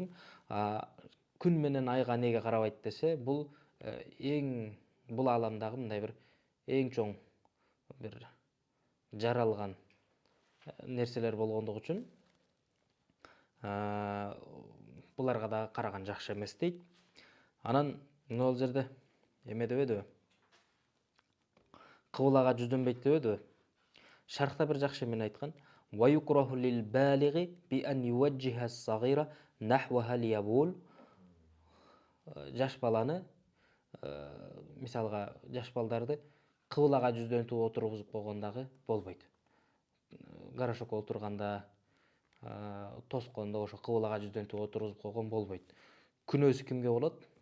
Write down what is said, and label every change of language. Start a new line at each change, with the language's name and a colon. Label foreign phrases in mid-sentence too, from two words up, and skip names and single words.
Kyrgyz: Күн менен айга неге карабайт десе, бул бул аламдагы мындай бир эң чоң бир жаралган нерселер болгондугу үчүн буларга да караган жакшы эмес дейт. Анан мына бул жерде эме дебедиби? Кыблага жүздөнбөйт дебедиби? Шархта бир жакшы эмне айткан.
Arabic: ويكره للبالغ أن يوجه الصغيرة نحوها ليبول.
Kyrgyz: Жаш баланы, мисалга жаш балдарды кыблага жүздөнтүп отургузуп койгондагы болбойт. Гарашокко отурганда, тоскондо ошо кыблага жүздөнтүп отургузуп койгон болбойт. Күнөөсү кимге болот?